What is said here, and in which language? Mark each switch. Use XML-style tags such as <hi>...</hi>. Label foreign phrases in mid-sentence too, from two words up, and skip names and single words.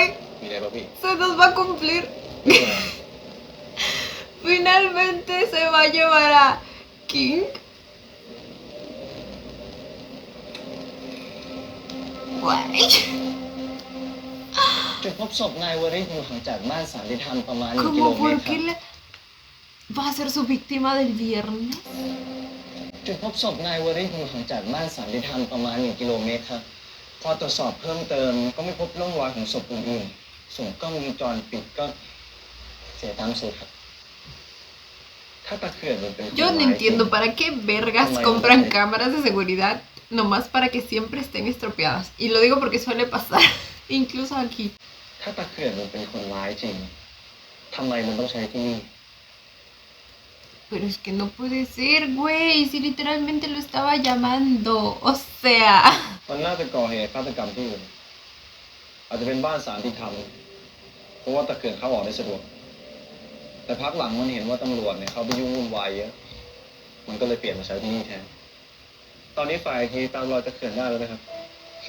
<es>mira papi. se nos va a cumplir. Finalmente se va a llevar a King. Güey.</es> <th>จุดพบศพนายวริศอยู่ห่างจากบ้านสันติธรรมประมาณ1 กิโล</th> <es>¿Cómo</es> <th>เม</th> <es>por</es> <th>ตรครั</th> <es>qué</es> <th>บ</th> <es>le va a ser su víctima del viernes?</es> <th>จุดพบศพนายวริศอยู่ห่างจากบ้านสันติธรรมประมาณ1 กิโลเมตรครับ พอตรวจสอบเพิ่มเติมก็ไม่พบร่องรอยของศพอื่นๆส่วนกล้องวงจรปิดก็เสียตามสูตรครับ ถ้าตะเขื่อนมันเป็น</th> <es>Yo no entiendo para qué vergas compran cámaras de seguridad nomás para que siempre estén estropeadas. Y lo digo porque suele pasar, incluso aquí.</es> <th>ถ้าตะเขื่อนมันเป็นคนร้ายจริงทำไมมันต้องใช้ที่นี่</th> <es>Pero es que no puede ser, güey, si literalmente lo estaba llamando. O sea,</es> <th>มันน่าจะก่อเหตุฆาตกรรมที่อื่นอาจจะเป็นบ้านสารที่ทำเพราะว่าตะเขื่อนเข้าออกได้สะดวก แต่พักหลังมันเห็นว่าตำรวจเนี่ยเขาไปยุ่งวุ่นวาย เยอะ มันก็เลยเปลี่ยนมาใช้ที่นี่แทน ตอนนี้ฝ่ายทีตามรอยตะเขื่อนได้แล้วนะครับ เห็</th>